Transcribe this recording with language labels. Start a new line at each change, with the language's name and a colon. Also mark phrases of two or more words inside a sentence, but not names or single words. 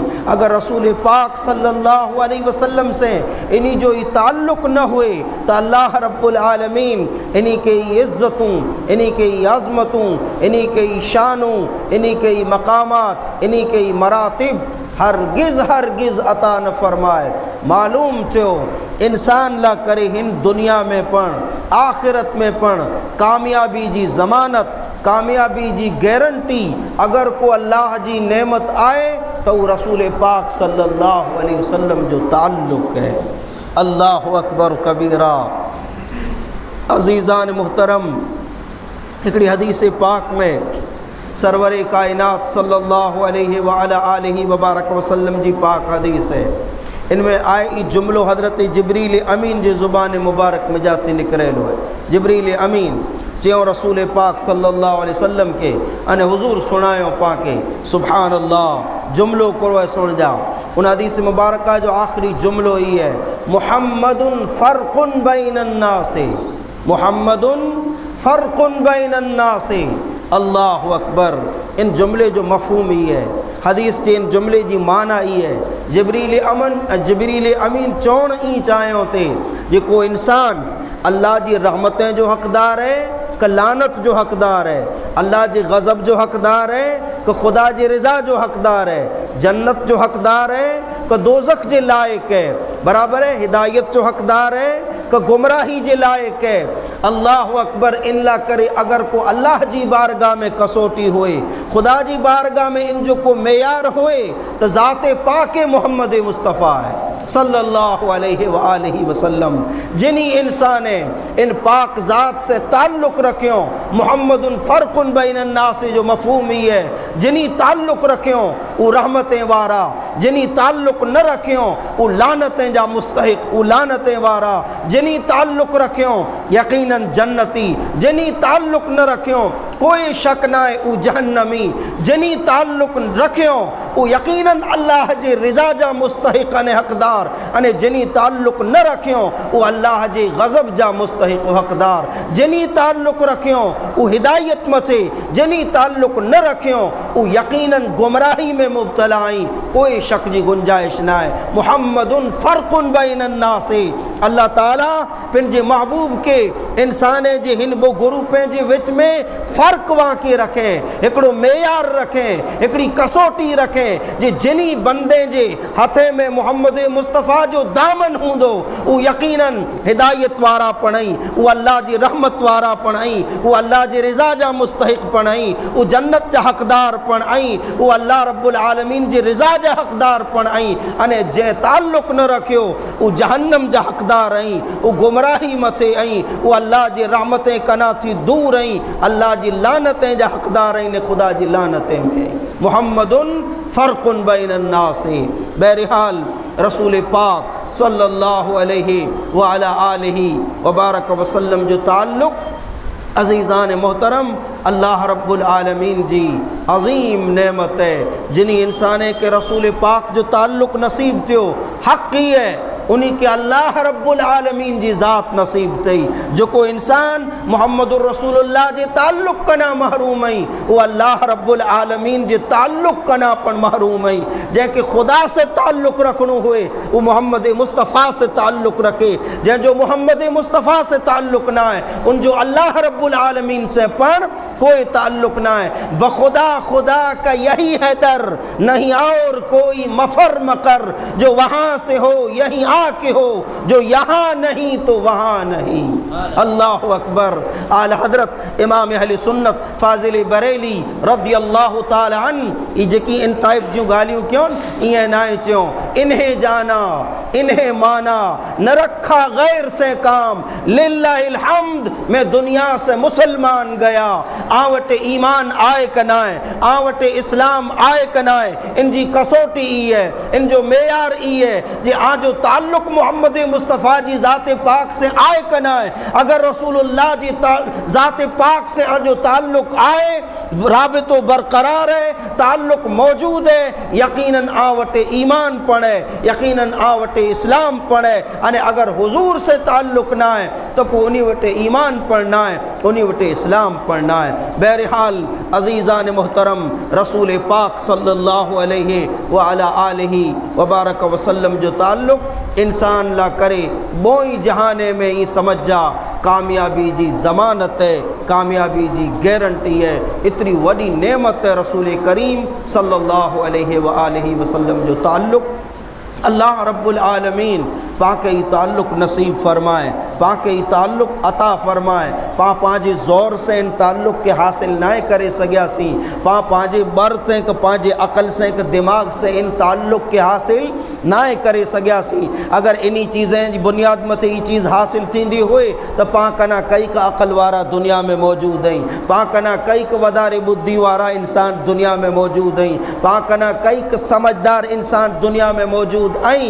Kachhi: अगर रसूल पाक
Arabic: صلى الله عليه وسلم
Kachhi: से इन्हीं जो ई ताल्लुक़ न हुए तो
Arabic: الله رب العالمين
Kachhi: इन्हीं के इज़्ज़तूं, इन्हीं के अज़मतूं, इन्हीं के शानूं, इन्हीं के मक़ामात, इन्हीं के मरातिब हरगिज़ अता न फरमाए। मालूम थियो इंसान ला करे हिन दुनिया में पण आखिरत में पण कामयाबी जी ज़मानत, कामयाबी जी गारंटी अगर को अल्लाह जी नेमत आए तो रसूल पाक
Arabic: صلى الله عليه وسلم
Kachhi: जो ताल्लुक़ है।
Arabic: الله أكبر كبيرا.
Urdu: عزیزان محترم,
Kachhi: हिकड़ी हदीस पाक में सरवर कायनात
Arabic: صلى الله عليه وعلى آله وبارك وسلم
Kachhi: जी पाक हदीस है। इनमें आए जुमलो हज़रत जिब्रील अमीन जे ज़ुबान मुबारक में जाते निकरेलो है। जिब्रील अमीन चयो रसूल पाक
Arabic: صلى الله عليه وسلم
Kachhi: के अने हुजूर सुनायो पाके
Arabic: سبحان الله.
Kachhi: जुमलो करो सुन जा। उन हदीस मुबारक का जो आखिरी जुमलो ही है,
Arabic: محمد فرق بين الناس, محمد فرق بين الناس. الله أكبر.
Kachhi: इन जुमले जो मफ़हूम ही है, हदीस के इन जुमले की माना ही है। जिब्रील अमीन चौण ई चायों थे जो इंसान अल्लाह की रहमतें जो हक़दार है कि लानत जो हक़दार है, अल्लाह जी गज़ब जो हक़दार है कि खुदा जी रिज़ा जो हक़दार है, जन्नत जो हक़दार है कि दोज़ख जे लायक है, बराबर है हिदायत जो हक़दार है कि गुमराही जे लायक है।
Arabic: الله أكبر.
Kachhi: इनला करे अगर को अल्लाह जी बारगाह में कसोटी होए, खुदा जी बारगाह में इन जो को मेयार होए तो ज़ाते पाके मोहम्मद मुस्तफ़ा है
Arabic: صلى الله عليه وآله وسلم.
Kachhi: जिन्हीं इंसान इन पाक ज़ात से ताल्लुक़ रखियों,
Arabic: محمد فرق بين الناس
Kachhi: जो मफ़हूम ही है, जिन्हीं ताल्लुक़ रखियों वो रहमतें वारा, जिन्हीं ताल्लुक़ न रखियों वो लानतें जा मुस्तहिक़, वो लानतें वारा, जिन्हीं ताल्लुक़ रखियों यकीनन जन्नती, जिन्हीं ताल्लुक़ न रखियों कोई शक ना है वो जहन्नमी, जिन्हीं ताल्लुक़ रखियों वो यकीनन अल्लाह जे रिज़ा जा मुस्तहिक़ अने हक़दार, अने जिन्हीं ताल्लुक़ न रखियों वो अल्लाह जे गज़ब जा मुस्तहिक़ हक़दार, जिन्हीं ताल्लुक़ रखियों वो हिदायत मथे, जिन्हीं ताल्लुक़ न रखियों वो यकीनन गुमराही में मुब्तला आई, कोई शक जी गुंजाइश ना है।
Arabic: محمد فرق بين الناس.
Kachhi: अल्लाह ताला पंहिंजे महबूब के इंसान जे हिन बो ग्रुपें जे विच में फ़र्क़ वाके रखें, हिकिड़ो मेयार रखें, हिकिड़ी कसोटी रखें जे जिन्हीं बंदे जे हथे में मोहम्मद मुस्तफ़ा जो दामन हूंदो वो यकीनन हिदायत वारा पणई, वो अल्लाह जी रहमत वारा पणई, वो अल्लाह जी रिज़ा जा मुस्तहिक़ पणई, वो जन्नत जा हक़दार पणई, वो
Arabic: الله رب العالمين
Kachhi: जी रिज़ा जा हक़दार पणई, अने जे ताल्लुक़ न रखियो वो जहन्नम जा हक़दार आई, वो गुमराही मथे आई, वो अल्लाह जी रहमतें कना थी दूर आई, अल्लाह जी लानतें जा हक़दार आई ने खुदा जी लानतें में।
Arabic: محمد فرق بين الناس.
Kachhi: बहरहाल रसूल पाक
Arabic: صلى الله عليه وعلى آله وبارك وسلم
Kachhi: जो ताल्लुक़
Urdu: عزیزان محترم
Arabic: الله رب العالمين
Kachhi: जी अज़ीम नेमत है जिन्हीं इंसान के रसूल पाक जो ताल्लुक़ नसीब थियो हक़ ही है उन्हीं के
Arabic: الله رب العالمين
Kachhi: जी ज़ात नसीब थी। जो को इंसान
Arabic: محمد رسول الله
Kachhi: जे ताल्लुक़ कना महरूम आई वो
Arabic: الله رب العالمين
Kachhi: जे ताल्लुक़ कना पण महरूम आई। जैके खुदा से ताल्लुक़ रखणो हुए वो मोहम्मद मुस्तफ़ा से ताल्लुक़ रखे, जै जो मोहम्मद मुस्तफ़ा से ताल्लुक़ ना है उन जो
Arabic: الله رب العالمين
Kachhi: से पण कोई ताल्लुक़ ना है।
Urdu: بخدا خدا کا یہی ہے در، نہیں اور کوئی مفر مقر، جو وہاں سے ہو یہیں کے ہو، جو یہاں نہیں تو وہاں نہیں.
Arabic: الله أكبر.
Kachhi: आला हजरत इमाम अहले सुन्नत फाजिल बरेली
Arabic: رضي الله تعالى عنه
Kachhi: जेकी इन टाइप जूं ॻाल्हियूं क्यों इएं ना चयो,
Urdu: انہیں جانا انہیں مانا نہ رکھا غیر سے کام,
Arabic: لله الحمد
Urdu: میں دنیا سے مسلمان گیا,
Kachhi: आवटे ईमान आए कनाए, आवटे इस्लाम आए कनाए। इन जी कसोटी ई है, इन जो मेयार ई है जे आजो ताल्लुक़ मोहम्मद मुस्तफ़ा जी ज़ात पाक से आए कना है। अगर रसूलुल्लाह जी ज़ात पाक से जो ताल्लुक़ आए राबितो बरकरार है, ताल्लुक़ मौजूद है, यकीनन आवटे ईमान पड़े, यकीनन आवटे इस्लाम पड़े। अने अगर हुजूर से ताल्लुक़ ना है तो उन्हीं वटे ईमान पढ़ना है, उन्हीं वटे इस्लाम पढ़ना है। बहरहाल
Urdu: عزیزان محترم
Kachhi: रसूल पाक
Arabic: صلى الله عليه وعلى آله وبارك وسلم
Kachhi: जो ताल्लुक़ इंसान ला करे बोई जहाने में ही समझ जा कामयाबी जी ज़मानत है, कामयाबी जी गारंटी है। इतनी वड़ी नेमत है रसूल करीम
Arabic: صلى الله عليه وآله وسلم
Kachhi: जो ताल्लुक़
Arabic: الله رب العالمين
Kachhi: पाके ही ताल्लुक़ नसीब फरमाए, पाके ही ताल्लुक़ अता फरमाए। पाँचे ज़ोर से इन ताल्लुक़ के हासिल ना करे सघियासीं, पाँचे बर से पाँचे अक़ल से दिमाग से इन ताल्लुक़ के हासिल ना करे सघियासीं। अगर इन्हीं चीज़ें जी बुनियाद मथे ही चीज़ हासिल थींदी हुई तो पां कना कई का अक़ल वारा दुनिया में मौजूद आई, पां कना कई का वधारे बुद्धि वारा इंसान दुनिया में मौजूद आई, पां कना कई का समझदार इंसान दुनिया में मौजूद आई।